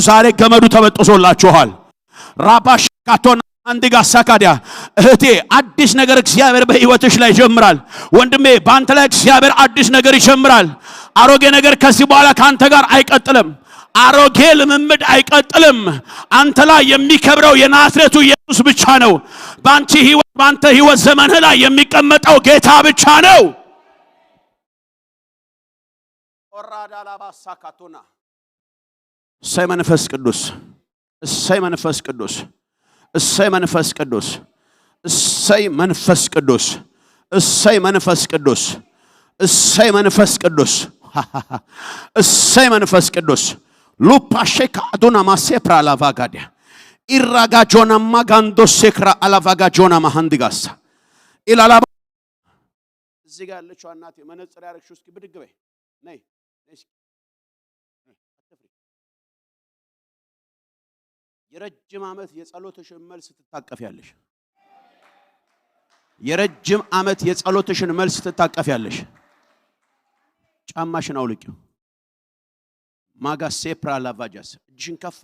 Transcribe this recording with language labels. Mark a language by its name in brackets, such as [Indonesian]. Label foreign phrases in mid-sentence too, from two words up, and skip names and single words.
[Amharic] ዛሬ ገመዱ ተበጥሶላችኋል። ራባሻካቶና አንዲጋ ሳካዲያ እህቴ አዲስ ነገር እግዚአብሔር በህይወትሽ ላይ ይጀምራል። ወንድሜ ባንተ ላይ እግዚአብሔር አዲስ ነገር ይጀምራል። አሮጌ ነገር ከዚህ በኋላ ካንተ ጋር አይቀጥልም። አሮጌ ልምምድ አይቀጥልም። አንተ ላይ የሚከብረው የናዝሬቱ ኢየሱስ ብቻ ነው። ባንተ ህይወት ዘመንህ ላይ የሚቀመጠው ጌታ ብቻ ነው። ኦራዳላባሳካቶና እሰይ መንፈስ ቅዱስ፣ እሰይ መንፈስ ቅዱስ፣ እሰይ መንፈስ ቅዱስ፣ እሰይ መንፈስ ቅዱስ፣ እሰይ መንፈስ ቅዱስ፣ እሰይ መንፈስ ቅዱስ፣ እሰይ መንፈስ ቅዱስ ሉፓሼካ አዱና ማሴፕራ ላቫጋዲያ ኢራጋጆና ማጋንዶ ሴክራ አላቫጋጆና ማሃንዲጋሳ ኢላላ እዚህ ጋር ያለችው እናቴ መነጽር ያረግሽው እስኪ ብድግ በይ ነይ የረጅም ዓመት የጸሎትሽን መልስ ትታቀፊያለሽ። የረጅም ዓመት የጸሎትሽን መልስ ትታቀፊያለሽ። ጫማሽን አውልቂው። ማጋሴ ፕራላቫጃስ እጅሽን ከፍ